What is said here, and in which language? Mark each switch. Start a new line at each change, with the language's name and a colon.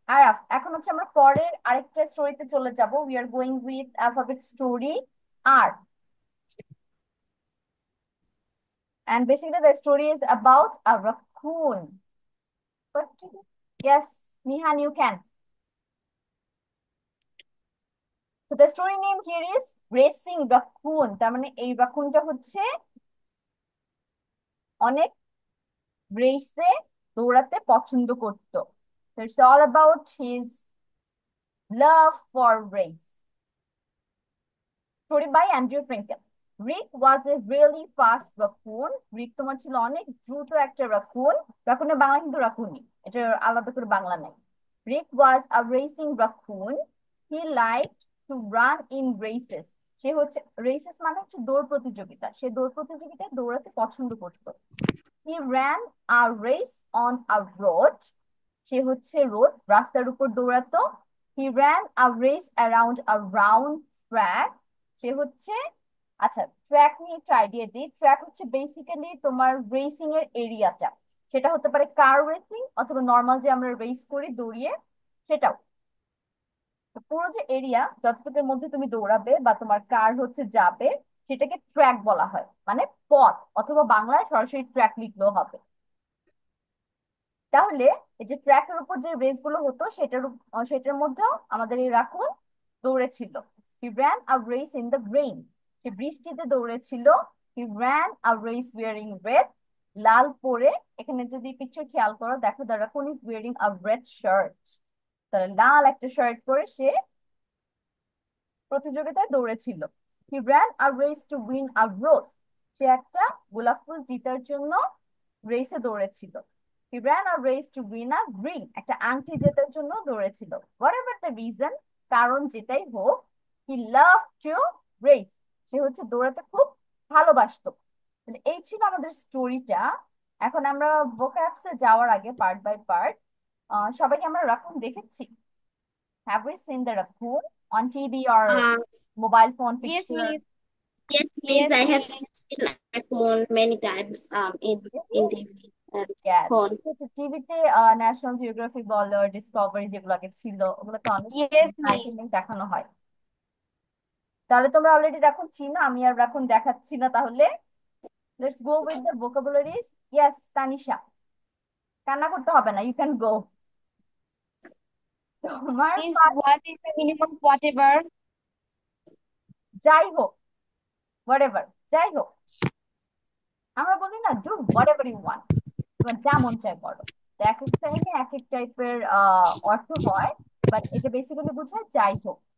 Bangla: আরাফ, এখন হচ্ছে আমরা পরের আরেকটা স্টোরিতে চলে যাব।
English: We are going with alphabet story আর, and basically the story is about a raccoon. Yes, Nihan, you can. So the story name here is Racing Raccoon.
Bangla: তার মানে এই রাকুনটা হচ্ছে অনেক রেসে দৌড়াতে পছন্দ করত।
English: So it's all about his love for race. Story by Andrew Frankel. Rick was a really fast raccoon.
Bangla: Rick তোমার ছিল অনেক দ্রুত একটা রাকুন। রাকুনের বাংলা কিন্তু রাকুনই, এটা আলাদা করে বাংলা নাই।
English: Rick was a racing raccoon. He liked to run in races.
Bangla: সে হচ্ছে রেসেস মানে হচ্ছে দৌড় প্রতিযোগিতা, সে দৌড় প্রতিযোগিতায় দৌড়াতে পছন্দ করত।
English: He ran a race on a road.
Bangla: সে হচ্ছে রোড রাস্তার উপর দৌড়াতো।
English: He ran a race around a round track.
Bangla: সে হচ্ছে, আচ্ছা ট্র্যাক নিয়ে একটু আইডিয়া দিই। ট্র্যাক হচ্ছে বেসিক্যালি তোমার রেসিং এর এরিয়াটা, সেটা হতে পারে কার রেসিং অথবা নর্মাল যে আমরা রেস করি দৌড়িয়ে, সেটাও। তো পুরো যে এরিয়া যতটুকুর মধ্যে তুমি দৌড়াবে বা তোমার কার হচ্ছে যাবে, সেটাকে ট্র্যাক বলা হয়, মানে পথ, অথবা বাংলায় সরাসরি ট্র্যাক লিখলেও হবে। তাহলে এই যে ট্র্যাকের উপর যে রেস গুলো হতো সেটার মধ্যেও আমাদের এই Raccoon দৌড়েছিল।
English: He ran a race in the rain.
Bangla: সে বৃষ্টিতে দৌড়েছিল।
English: He ran a race wearing red.
Bangla: লাল পরে, এখানে যদি পিকচার খেয়াল করো দেখো
English: The raccoon is wearing a red shirt.
Bangla: তাহলে লাল একটা শার্ট পরে সে প্রতিযোগিতায় দৌড়েছিল।
English: He ran a race to win a rose.
Bangla: সে একটা গোলাপ ফুল জিতার জন্য রেসে দৌড়েছিল।
English: He ran a race to win a ring.
Bangla: একটা আংটি জেতার জন্য দৌড়েছিল।
English: Whatever the reason,
Bangla: কারণ যেটাই হোক,
English: he loved to race.
Bangla: সে হচ্ছে দৌড়াতে খুব ভালোবাসতো। তাহলে এই ছিল আমাদের স্টোরিটা। এখন আমরা ভোকাবস এ যাওয়ার আগে
English: part by part,
Bangla: সবাইকে আমরা রাকুন দেখেছি?
English: Have we seen the raccoon on TV or Uh, mobile phone Yes, picture? miss. yes, please. Yes, I have miss. seen raccoon many times in TV and Yes. phone.
Bangla: টিভিতে national geography বলো, Discovery যেগুলো আগে ছিল, ওগুলোতে অনেক
English: Yes, miss.
Bangla: Item দেখানো হয়। তাহলে তোমরা অলরেডি রাখুন চিনো, আমি আর রাখুন দেখাচ্ছি না। তাহলে
English: Let's go with the vocabularies.
Bangla: Yes Tanisha, কান্না করতে হবে না,
English: You can go.
Bangla: তোমার
English: Miss, what is the meaning of whatever?
Bangla: যাই হোক, হোয়াটএভার, যাই হোক, আমরা বলি না
English: Do whatever you want.
Bangla: তোমার যা মন চায় করো। তো এক এক টাইমে এক এক টাইপের অর্থ হয়, বাট এটা বেসিক্যালি বোঝায় যাই হোক।